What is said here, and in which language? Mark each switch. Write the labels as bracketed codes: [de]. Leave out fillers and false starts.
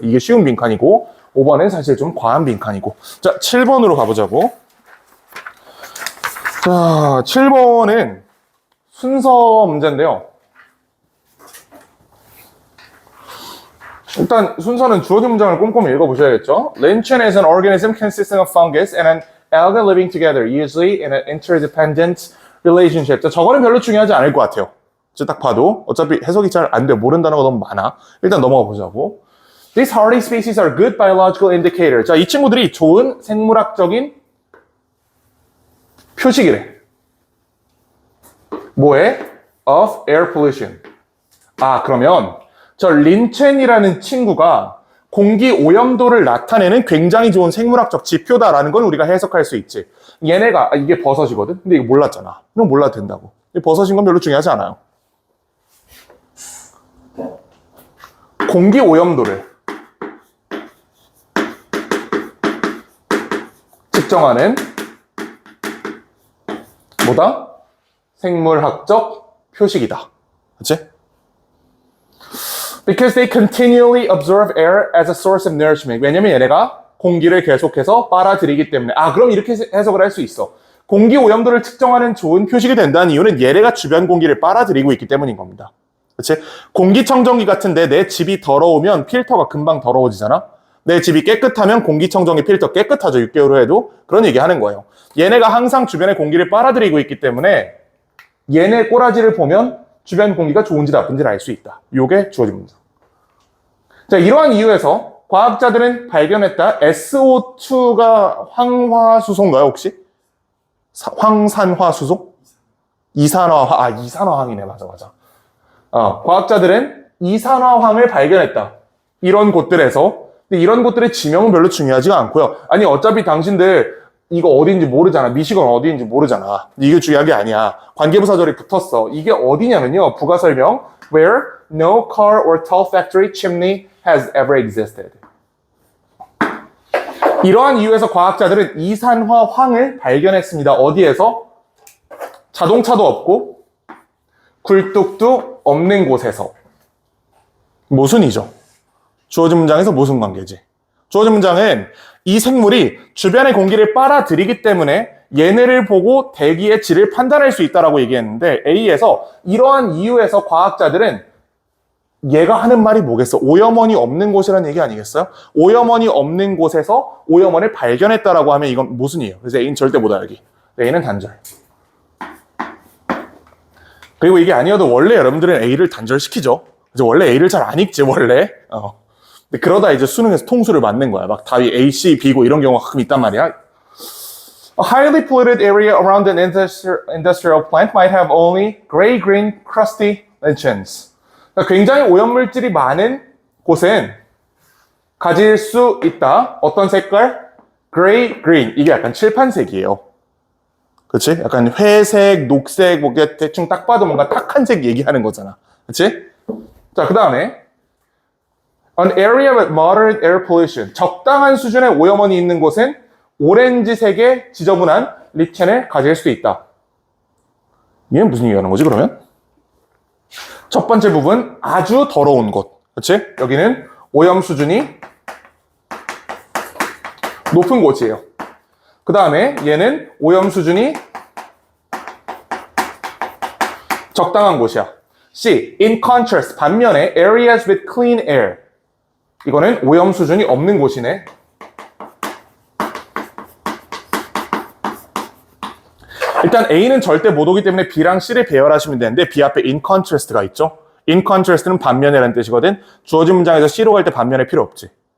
[ko] 이게 쉬운 빈칸이고 5번은 사실 좀 과한 빈칸이고. 자, 7번으로 가보자고. 자, 7번은 순서 문제인데요. 일단 순서는 주어진 문장을 꼼꼼히 읽어보셔야겠죠. [en] Lynchon is an organism consisting of fungus and an alga living together, usually in an interdependent relationship. [ko] 자, 저거는 별로 중요하지 않을 것 같아요. 딱 봐도 어차피 해석이 잘 안 돼. 모르는 단어가 너무 많아. 일단 넘어가 보자고. [en] These hardy species are good biological indicators. [ko] 자, 이 친구들이 좋은 생물학적인 표식이래. 뭐에? [en] Of air pollution. [ko] 아, 그러면 저 린첸이라는 친구가 공기 오염도를 나타내는 굉장히 좋은 생물학적 지표다라는 건 우리가 해석할 수 있지. 얘네가 이게 버섯이거든? 근데 이거 몰랐잖아. 이건 몰라도 된다고. 버섯인 건 별로 중요하지 않아요. 공기 오염도를 측정하는 뭐다? 생물학적 표식이다. 그치? [en] Because they continually absorb air as a source of nourishment. [ko] 왜냐면 얘네가 공기를 계속해서 빨아들이기 때문에. 아, 그럼 이렇게 해석을 할 수 있어. 공기 오염도를 측정하는 좋은 표식이 된다는 이유는 얘네가 주변 공기를 빨아들이고 있기 때문인 겁니다. 그치? 공기청정기 같은데 내 집이 더러우면 필터가 금방 더러워지잖아? 내 집이 깨끗하면 공기청정기 필터 깨끗하죠. 6개월 후에도. 그런 얘기 하는 거예요. 얘네가 항상 주변의 공기를 빨아들이고 있기 때문에 얘네 꼬라지를 보면 주변 공기가 좋은지 나쁜지를 알 수 있다. 요게 주어진 문장. 자, 이러한 이유에서 과학자들은 발견했다. SO2가 황화수소인가요, 혹시? 황산화수소? 이산화황이네. 맞아. 과학자들은 이산화황을 발견했다. 이런 곳들에서. 근데 이런 곳들의 지명은 별로 중요하지가 않고요. 아니, 어차피 당신들 이거 어디인지 모르잖아. 미시건 어디인지 모르잖아. 이게 중요한 게 아니야. 관계부사절이 붙었어. 이게 어디냐면요. 부가 설명. [en] Where no car or tall factory chimney has ever existed. [ko] 이러한 이유에서 과학자들은 이산화황을 발견했습니다. 어디에서? 자동차도 없고 굴뚝도 없는 곳에서. 모순이죠. 주어진 문장에서 모순 관계지. 주어진 문장은 이 생물이 주변의 공기를 빨아들이기 때문에 얘네를 보고 대기의 질을 판단할 수 있다라고 얘기했는데 A에서 이러한 이유에서 과학자들은 얘가 하는 말이 뭐겠어? 오염원이 없는 곳이라는 얘기 아니겠어요? 오염원이 없는 곳에서 오염원을 발견했다라고 하면 이건 모순이에요. 그래서 A는 절대 못 알기. A는 단절. 그리고 이게 아니어도 원래 여러분들은 A를 단절시키죠. 그래서 원래 A를 잘 안 읽지 원래. 근데 그러다 이제 수능에서 통수를 맞는 거야. 막 답이 A, C, B고 이런 경우가 가끔 있단 말이야. [en] A highly polluted area around an industrial plant might have only gray-green crusty lichens. [ko] 그러니까 굉장히 오염물질이 많은 곳은 가질 수 있다. 어떤 색깔? gray-green. 이게 약간 칠판색이에요. 그치? 약간 회색, 녹색, 뭐 대충 딱 봐도 뭔가 탁한 색 얘기하는 거잖아. 그치? 자, 그 다음에 [en] An area with moderate air pollution. [ko] 적당한 수준의 오염원이 있는 곳은 오렌지색의 지저분한 리첸을 가질 수 있다. 이게 무슨 얘기하는 거지, 그러면? 첫 번째 부분, 아주 더러운 곳. 그렇지? 여기는 오염 수준이 높은 곳이에요. 그 다음에 얘는 오염 수준이 적당한 곳이야. C. [en] In contrast, [ko] 반면에 [en] areas with clean air. [ko] 이거는 오염 수준이 없는 곳이네. 일단 A는 절대 못 오기 때문에 B랑 C를 배열하시면 되는데 B 앞에 [en] in contrast [ko] 가 있죠. [en] in contrast [ko] 는 반면이라는 뜻이거든. 주어진 문장에서 C로 갈 때 반면에 필요 없지.